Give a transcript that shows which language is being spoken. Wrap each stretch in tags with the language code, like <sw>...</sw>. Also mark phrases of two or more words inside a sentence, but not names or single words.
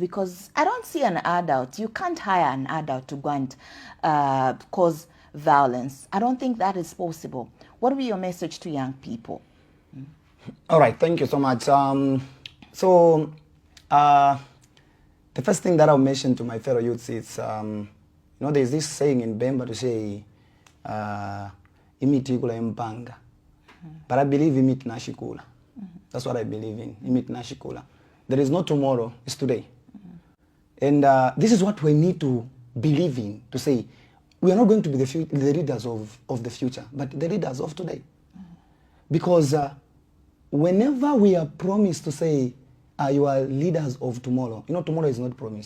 <en>Because I don't see an adult. You can't hire an adult to go and cause violence. I don't think that is possible. What would be your message to young people? All right, thank you so much. The first thing that I'll mention to my fellow youths is, there's this saying in Bemba to say,</en> <bem>imiti kula impanga.</bem> <en>But I believe</en> <bem>imiti nashikula.</bem> <en>That's what I believe in,</en> <bem>imiti nashikula.</bem> <en>There is no tomorrow, it's today. And this is what we need to believe in, to say, we are not going to be the leaders of the future, but the leaders of today. Because whenever we are promised to say, you are leaders of tomorrow, tomorrow is not promised.</en>